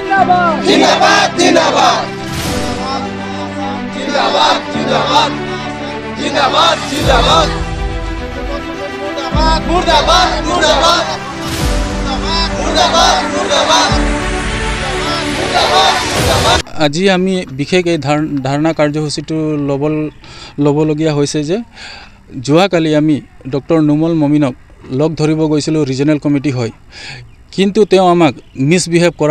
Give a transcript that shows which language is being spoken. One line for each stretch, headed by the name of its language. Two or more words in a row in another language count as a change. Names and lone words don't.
Hindi: जिंदाबाद जिंदाबाद जिंदाबाद जिंदाबाद जिंदाबाद जिंदाबाद मुर्दाबाद मुर्दाबाद
Assamese: मुर्दाबाद मुर्दाबाद আজি আমি বিশেষ এই ধাৰণা কাৰ্যসূচীটো ল'বলগীয়া হৈছে যে যোৱাকালি আমি ডক্টৰ নুমল মমিনক লগ ধৰিব গৈছিলোঁ
English: regional committee
Assamese: হয় কিন্তু তেওঁ আমাক মিছবিহেভ কৰাৰ